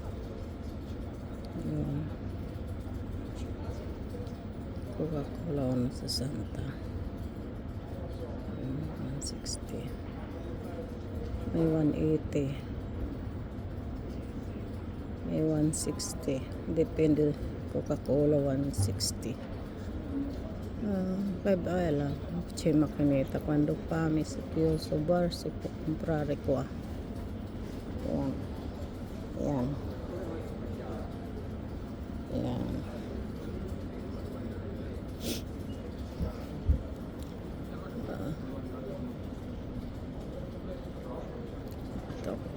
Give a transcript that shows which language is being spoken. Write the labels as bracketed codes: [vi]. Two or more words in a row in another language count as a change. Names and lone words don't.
[tl] Coca-Cola 1.60 €. 160. May 180. May 160. Depende. Coca-Cola 160. 5 ala. [it] C'è macchinetta quando fame si chiuso bar si può comprare qua. [tl] Ayan. Ayan. Ayan. Ito.